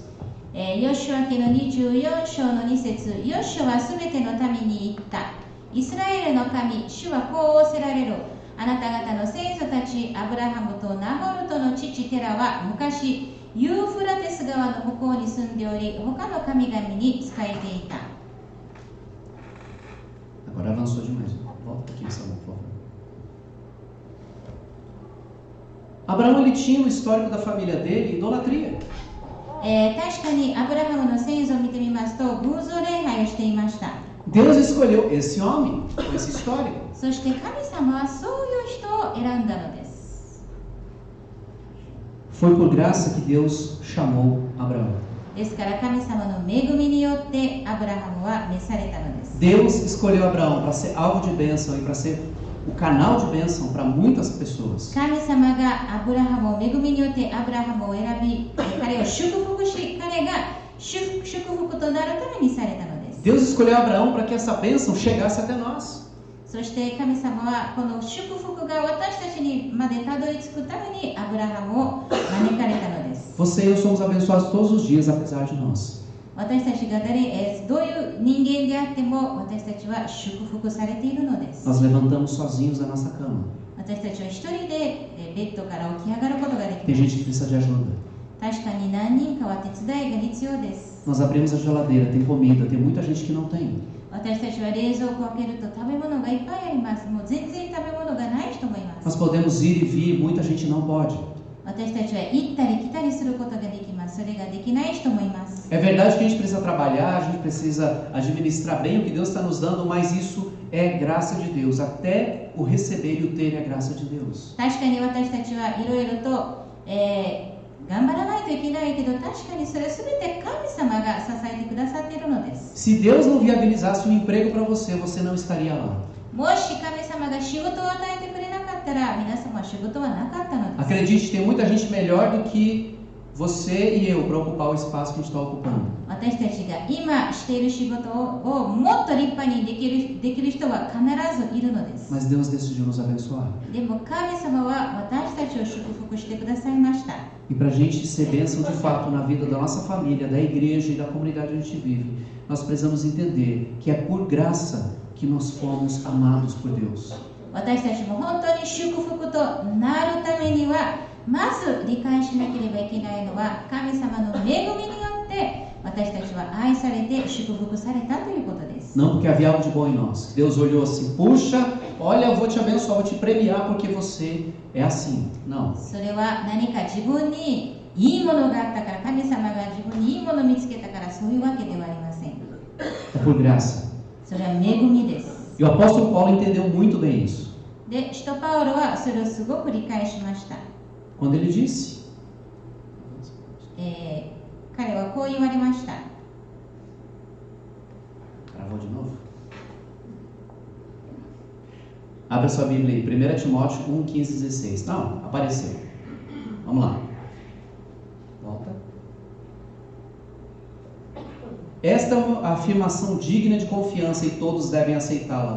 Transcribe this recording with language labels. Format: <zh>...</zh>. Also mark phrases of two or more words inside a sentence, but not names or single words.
<ja>ヨシュア記の24章の2節、ヨシュアはすべての民に言った。イスラエルの神、主はこう仰せられる。あなた方の先祖たち、アブラハムとナホルとの父テラは昔、ユーフラテス川の向こうに住んでおり、他の神々に仕えていた。</ja> <pt>Agora avançou demais. Volta aqui, Samuel, por favor. Abraão ele tinha no histórico da família dele idolatria.</pt> <ja>確かにアブラハムの先祖を見てみますと、偶像礼拝をしていました。</ja> <pt>Deus escolheu esse homem, esse histórico.</pt> <ja>そして神様はそういう人を選んだのです。</ja> <pt>Foi por graça que Deus chamou Abraão.</pt> <ja>ですから神様の恵みによってアブラハムは召されたのです。</ja> <pt>Deus escolheu Abraão para ser alvo de bênção e para ser o canal de bênção para muitas pessoas.</pt> <ja>神様がアブラハムを恵みによってアブラハムを選び、彼を祝福し、彼が祝福となるためにされたのです。</ja> <pt>Deus escolheu Abraão para que essa bênção chegasse até nós.</pt> <ja>そして神様はこの祝福が私たちにまでたどり着くためにアブラハムを招かれたのです。</ja> <pt>Você e eu somos abençoados todos os dias, apesar de nós.</pt> <ja>私たちがどういう人間であっても私たちは祝福されているのです。</ja> <pt>Nós levantamos sozinhos da nossa cama.</pt> <ja>私たちは一人でベッドから起き上がることができ</ja> <pt>Tem</pt> <ja>ます。</ja> <pt>gente que precisa de ajuda.</pt> <ja>確かに何人かは手伝いが必要です。</ja> <pt>Nós abrimos a geladeira, tem comida, tem muita gente que não tem.</pt> <ja>私たちは冷蔵庫を開けると食べ物がいっぱいあります。もう全然食べ物がない人もいま</ja> <pt>Nós</pt> <ja>す。</ja> <pt>podemos ir e vir, muita gente não pode.</pt> <ja>私たちは行ったり来たりすることができます。それができない人もいます。</ja> <pt>É verdade que a gente precisa trabalhar, a gente precisa administrar bem o que Deus está nos dando, mas isso é graça de Deus, até o receber e o ter é graça de Deus.</pt> <ja>確かに私たちはいろいろと、頑張らないといけないけど、確かにそれは全て神様が支えてくださっているのです。</ja> <pt>Se Deus não viabilizasse um emprego para você, você não estaria lá.</pt> <ja>もし神様が仕事を与えてくれなかったら、皆様は仕事はなかったのです。</ja> <pt>Acredite, tem muita gente melhor do que você e eu para ocupar o espaço que a gente está ocupando.</pt> <ja>私たちが今している仕事をもっと立派にできる人は必ずいるのです。</ja> <pt>Mas Deus decidiu nos abençoar.</pt> <ja>でも神様は私たちを祝福してくださいました。</ja> <pt>E para a gente ser bênção de fato na vida da nossa família, da igreja e da comunidade onde a gente vive, nós precisamos entender que é por graça que nós fomos amados por Deus.</pt> <ja>私たちも本当に祝福となるためには、まず理解しなければいけないのは、神様の恵みによって私たちは愛されて祝福されたということです。</ja> <pt>Não porque havia algo de bom em nós. Deus olhou assim, puxa, olha, eu vou te abençoar, vou te premiar porque você é assim. Não.</pt> <ja>それは何か自分にいいものがあったから、神様が自分にいいものを見つけたから、そういうわけではありません。</ja> <pt>É por graça.</pt> <ja>それは恵みです。</ja> <pt>E o apóstolo Paulo entendeu muito bem isso.</pt> <ja>で、使徒パウロはそれをすごく理解しました。</ja> <pt>Quando ele disse:</pt> <ja>彼はこう言われました。</ja> <pt>Travou de novo? Abra sua Bíblia aí, 1 Timóteo 1, 15, 16. Não, apareceu. Vamos lá. Volta. Esta é uma afirmação digna de confiança e todos devem aceitá-la.</pt>